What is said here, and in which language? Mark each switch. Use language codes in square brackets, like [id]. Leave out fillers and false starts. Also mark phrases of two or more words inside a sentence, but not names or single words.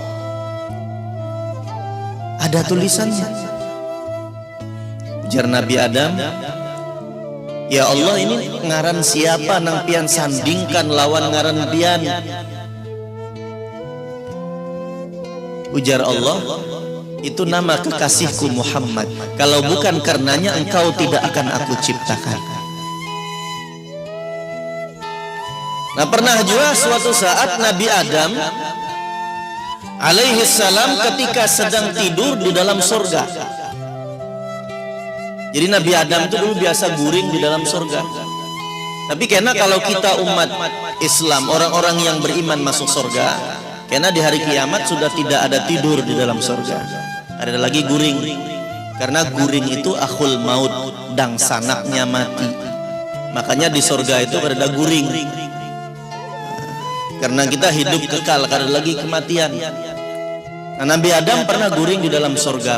[id] Ada tulisannya. [bjn] Ujar Nabi Adam, ya Allah ini ngaran siapa nang pian sandingkan lawan ngaran pian? Ujar Allah, [id] itu nama kekasihku Muhammad. Kalau bukan karenanya engkau tidak akan aku ciptakan. Nah pernah juga suatu saat Nabi Adam alaihissalam ketika sedang tidur di dalam surga. Jadi Nabi Adam itu dulu biasa guring di dalam surga. Tapi karena kalau kita umat Islam, orang-orang yang beriman masuk surga, karena di hari kiamat sudah tidak ada tidur di dalam surga. [bjn] Ada lagi guring. Karena guring itu [ar] akhul maut, [bjn] dang sanaknya mati. [id] Makanya di surga itu ada guring. Karena kita hidup kekal, ada lagi kematian. Nah, Nabi Adam pernah guring di dalam surga.